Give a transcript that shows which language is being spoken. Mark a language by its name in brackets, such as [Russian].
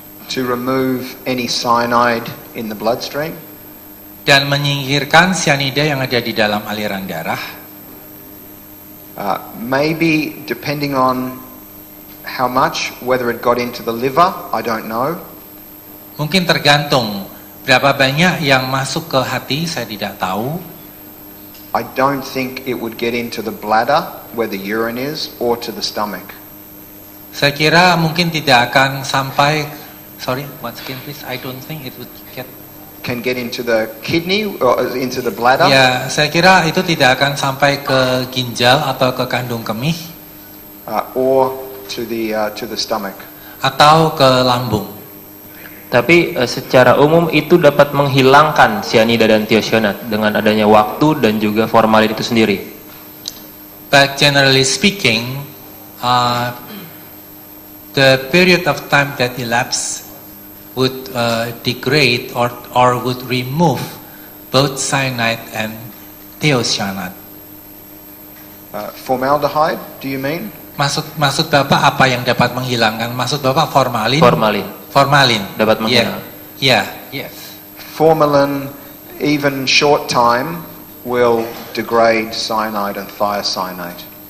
[English] to remove any cyanide in the bloodstream. [Indonesian] dan menyingkirkan cyanida yang ada di dalam aliran darah. [English] Maybe depending on how much, whether it got into the liver, I don't know. [Indonesian] Mungkin tergantung berapa banyak yang masuk ke hati, saya tidak tahu. [English] I don't think it would get into the bladder, where the urine is, or to the stomach. [Indonesian] Saya kira mungkin tidak akan sampai, [English] sorry, once again please, I don't think it would Can get into the kidney or into the bladder. [Indonesian] Ya, saya kira itu tidak akan sampai ke ginjal atau ke kandung kemih [English] Or to the stomach. [Indonesian] atau ke lambung. Tapi secara umum itu dapat menghilangkan cyanida dan thiocyanat dengan adanya waktu dan juga formalin itu sendiri. [English] But generally speaking, the period of time that elapsed would degrade or would remove both cyanide and thiocyanate. Formaldehyde, do you mean? [Indonesian] Maksud Bapak apa yang dapat menghilangkan? Maksud Bapak formalin? Formalin. Dapat menghilangkan. [English] Yeah. Yes. Formalin, even short time, will degrade cyanide and thiocyanate.